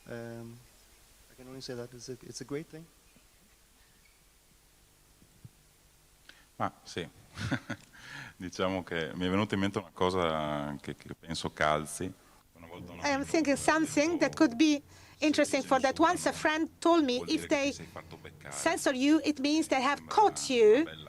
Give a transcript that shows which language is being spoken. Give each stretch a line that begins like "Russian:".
English: I can only say that it's a great thing.
Italian: Ma sì, diciamo che mi è venuta in mente una cosa che penso calzi.
English: I am thinking something that could be interesting for that. Once a friend told me if they censor you, it means they have caught you.